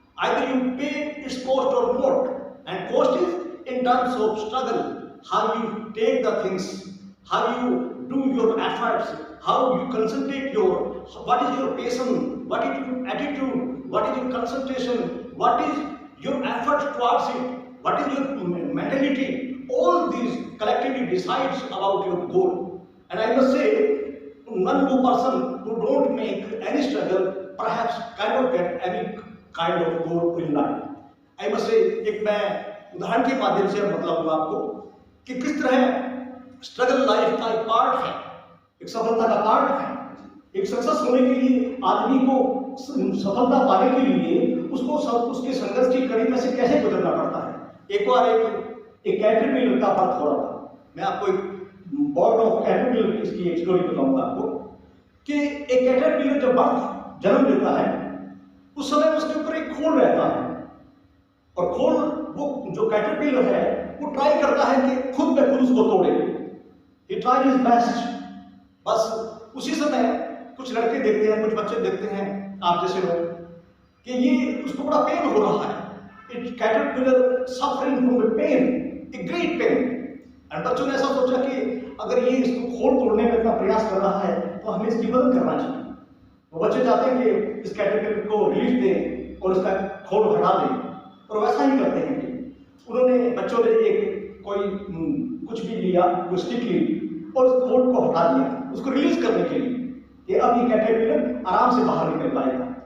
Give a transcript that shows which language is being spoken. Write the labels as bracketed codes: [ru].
[en] Either you pay its cost or not. And cost is in terms of struggle, how you take the things, how you do your efforts, how you concentrate what is your passion, what is your attitude, what is your concentration, what is your effort towards it, what is your mentality. All these collectively decides about your goal. And I must say, none person who don't make any struggle perhaps cannot get any kind of goal in life. I must say, [hi] एक मैं उदाहरण के माध्यम से बताऊंगा आपको कि किस तरह स्ट्रगल लाइफ का एक पार्ट है, एक सफलता का पार्ट है। एक सक्सेस होने के लिए आदमी को सफलता पाने के लिए उसको उसके संघर्ष की कड़ी में से कैसे गुजरना पड़ता है। एक बार एक कैटरपिलर का बर्थ हो रहा था। मैं आपको एक बर्ड ऑफ कैटरपिलर इसकी एक स्टोरी बताऊंगा आपको कि एक कैटरपिलर जब बर्थ जन्म लेता है उस समय उसके ऊपर एक खोल रहता है, और खोल वो जो कैटरपिलर है वो ट्राई करता है कि खुद में खुद उसको तोड़े। [en] He tried his best। [hi] बस उसी समय कुछ लड़के देखते हैं, कुछ बच्चे देखते हैं, आप जैसे लोग, कि ये उसको बड़ा पेन हो रहा है। [en] It caterpillar suffering from a pain, a great pain। [hi] और बच्चों ने ऐसा सोचा कि अगर ये इसको खोल तोड़ने में इतना प्रयास कर रहा है तो हमें इसकी मदद करना चाहिए। वो बच्चे चाहते हैं कि इस कैटरपिलर को रिलीफ दें और इसका खोल हटा दें, और वैसा ही करते हैं। उन्होंने बच्चों ने कुछ भी लिया, वो स्टिक ली और उस खोल को हटा दिया उसको रिलीज करने के लिए कि अब ये कैटरपिलर आराम से बाहर निकल पाएगा।